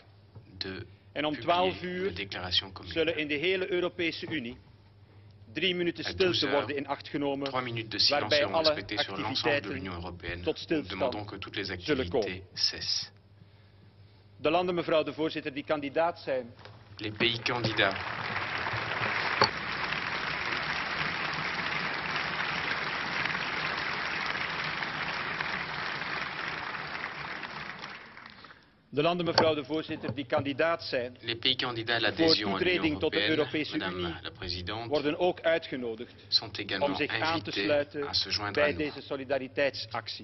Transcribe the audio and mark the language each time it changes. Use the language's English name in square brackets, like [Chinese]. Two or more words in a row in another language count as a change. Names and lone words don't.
[Dutch] En om 12 uur zullen in de hele Europese Unie 3 minuten stilte worden in acht genomen, waarbij alle activiteiten tot stilstand zullen komen. De landen, mevrouw de voorzitter, die kandidaat zijn. [French] Les pays candidats. [Dutch] De landen, mevrouw de voorzitter, die kandidaat zijn voor toetreding tot de Europese Unie worden ook uitgenodigd om zich aan te sluiten bij deze solidariteitsactie.